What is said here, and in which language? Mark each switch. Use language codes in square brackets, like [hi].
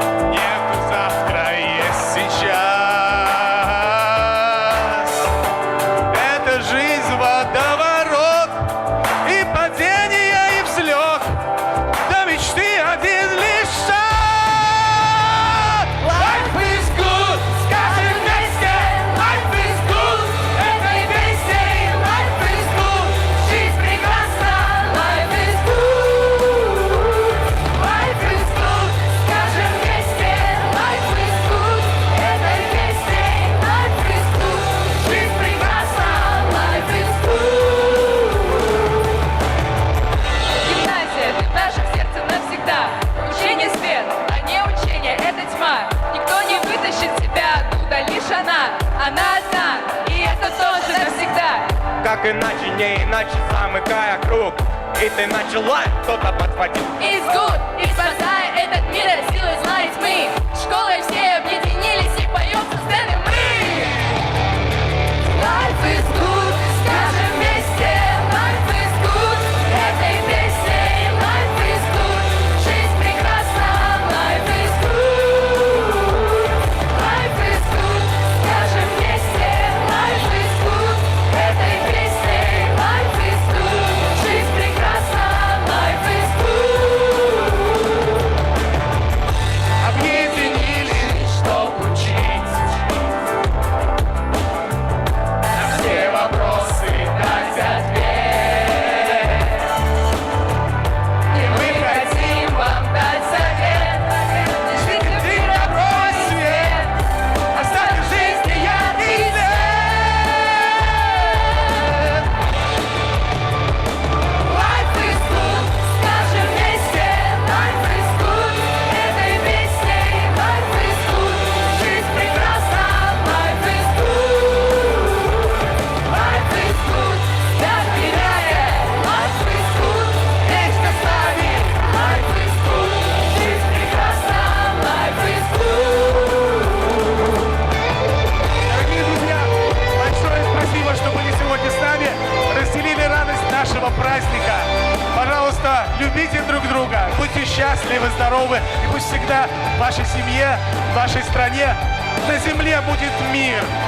[ru] Нету завтра, есть сейчас. Это жизнь водоворот, и падение, и взлет. До мечты один лишь шаг. [en] Life is good, [ru] скажем вместе. [en] Life is good, [ru] этой песней. [en] Life is good, [ru] жизнь прекрасна. [en] Life is good, life is good, [ru] скажем вместе. [en] Life is good, [ru] этой песней. [en] Life is good, [ru] жизнь прекрасна. [en] Life is good. [ru] Гимназия в нашем сердце навсегда. Учение свет, а не учение это тьма. Никто не вытащит тебя оттуда, лишь она одна, и это тоже навсегда. Как иначе, не иначе, замыкая круг. И ты начала, кто-то подхватил. [en] Is good, [ru] и спасая этот мир от силы зла и тьмы. Школой все объединились и поем со сцены мы. [en] Life is good, [ru] скажем вместе. [en] Life is good, [ru] этой песней. [en] Life is good, [ru] жизнь прекрасна. [en] Life is good, life is good, [ru] скажем вместе. [en] Life is good, [ru] этой песней. [en] Life is good, [ru] жизнь прекрасна. [en] Life is good. [ru] Объединились, чтоб учить. На все вопросы дать ответ. И мы хотим вам дать совет. Жить Ты добро и свет, оставь в жизни яркий свет. [en] Life is good, [ru] скажем вместе. [en] Life is good, [ru] этой песней. [en] Life is good, [ru] жизнь прекрасна. [en] Life is good, life is good, [ru] доверяя. [en] Life is good, [ru] вечно с нами. [en] Life is good, [ru] жизнь прекрасна. [en] Life is good. [ru] Дорогие друзья, большое спасибо, что были сегодня с нами, разделили радость нашего праздника. Пожалуйста, любите друг друга, будьте счастливы, здоровы, и пусть всегда в вашей семье, в вашей стране, на земле будет мир.